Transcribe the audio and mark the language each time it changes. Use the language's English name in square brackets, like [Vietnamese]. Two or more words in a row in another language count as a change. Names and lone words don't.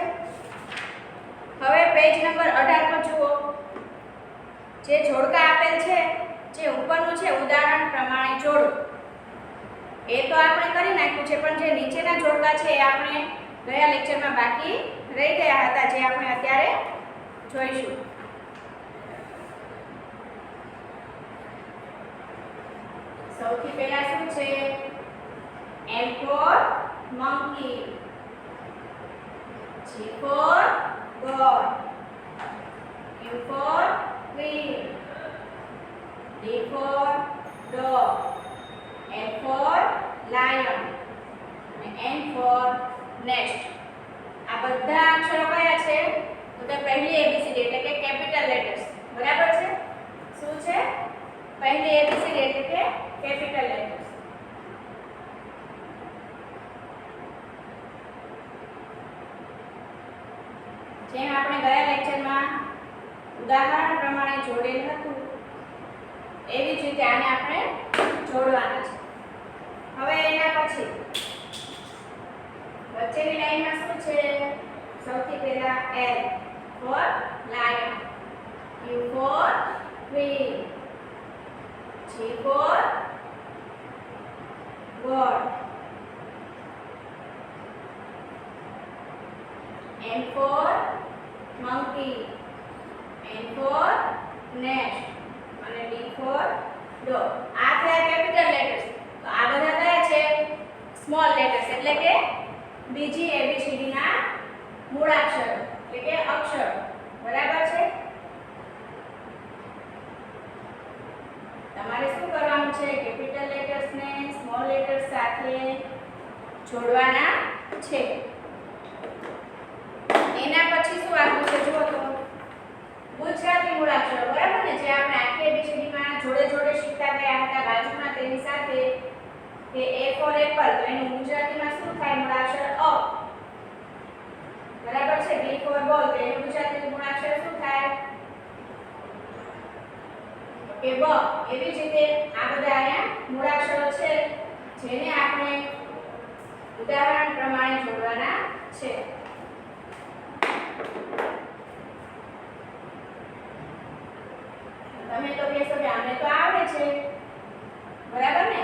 [Gujarati] હવે પેજ નંબર 18 પર જુઓ, જે જોડકા આપેલ છે, જે ઉપરનું છે ઉદાહરણ પ્રમાણે જોડો, એ તો આપણે કરી નાખ્યું છે, પણ જે નીચેના જોડકા છે એ આપણે ગયા લેક્ચરમાં બાકી રહી ગયા હતા, જે આપણે અત્યારે જોઈશું. સૌથી પહેલા શું છે? [English] M for monkey, G for god, U for queen, D for dog, L for lion અને N for nest. [Gujarati] આ બધા અક્ષરો કયા છે? તો પહેલી એબીસીડી એટલે કે [English] capital letters, [Gujarati] બરાબર છે? શું છે? પહેલી એબીસીડી એટલે કે [English] capital letters. [Gujarati] જેમ આપણે ગયા લેક્ચરમાં ઉદાહરણ પ્રમાણે જોડેલ હતું, એવી જ રીતે આને આપણે જોડવાના છે. હવે એના પછી વચ્ચેની લાઈનમાં શું છે? સૌથી પહેલા [English] L for lion, U for queen, G for god, M for monkey, N for nest અને D for dog. [Gujarati] આ થયા [English] capital letters. [Gujarati] તો આ બધા કયા છે? [English] small letters [Gujarati] એટલે કે બીજી એબીસીડી ના મૂળાક્ષરો એટલે કે અક્ષરો, બરાબર છે? તમારે શું કરવાનું છે? [English] capital letters [Gujarati] ને [English] small letters [Gujarati] સાથે જોડવાના છે. એના પછી શું આવ્યું છે જુઓ તો, ગુજરાતી મૂળાક્ષરો, બરાબર ને? જે આપણે આખી એબીસીડી માં જોડે જોડે શીખતા ગયા હતા. બાજુમાં તેની સાથે કે [English] A for apple, [Gujarati] તો એનું ગુજરાતીમાં શું થાય? મૂળાક્ષર અ, બરાબર છે? [English] B for ball, [Gujarati] તો એનું ગુજરાતી મૂળાક્ષર શું થાય? કે બ. એવી જ રીતે આ બધા અહીંયા મૂળાક્ષરો છે, જેને આપણે ઉદાહરણ પ્રમાણે જોડવાના છે. તમે તો કહેશો કે અમને તો આવડે છે, બરાબર ને?